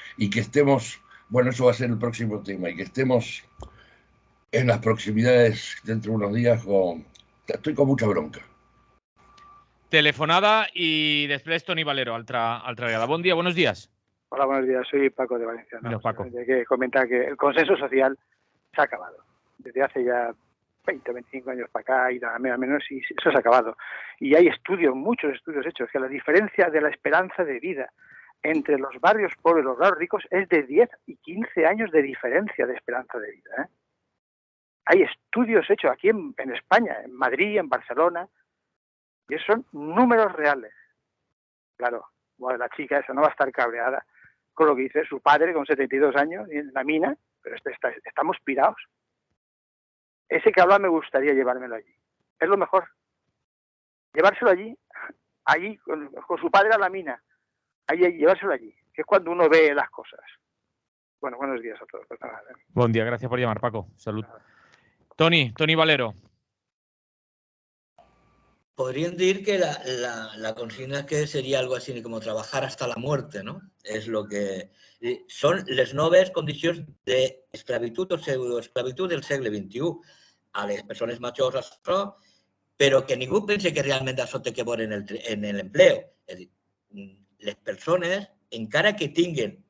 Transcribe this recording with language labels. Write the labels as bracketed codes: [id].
[es] Y que estemos, bueno, eso va a ser el próximo tema, y que estemos en las proximidades dentro de unos días estoy con mucha bronca. [ca] Telefonada y després Toni Valero, altra vegada. Bon dia, [es] buenos días. Hola, buenos días. Soy Paco de Valencia. Mira, Paco. Hay que comentar que el consenso social se ha acabado. Desde hace ya 20 o 25 años para acá y al menos y eso se ha acabado. Y hay estudios, muchos estudios hechos, que la diferencia de la esperanza de vida entre los barrios pobres y los barrios ricos es de 10 y 15 años de diferencia de esperanza de vida, ¿eh? Hay estudios hechos aquí en España, en Madrid, en Barcelona, y esos son números reales. Claro, bueno, la chica esa no va a estar cabreada con lo que dice su padre con 72 años en la mina, pero estamos pirados. Ese que habla me gustaría llevármelo allí. Es lo mejor. Llevárselo allí con su padre a la mina, llevárselo allí, que es cuando uno ve las cosas. Bueno, buenos días a todos. Buen día, gracias por llamar, Paco. Salud. Toni Valero. Podrían decir que la consigna que sería algo así como trabajar hasta la muerte, ¿no? [ca] És lo que són les noves condicions d'esclavitud o pseudoesclavitud del segle XXI. A les persones majors això, però que ningú pensi que realment això té que veure en l'empleo. És a dir, les persones, encara que tinguin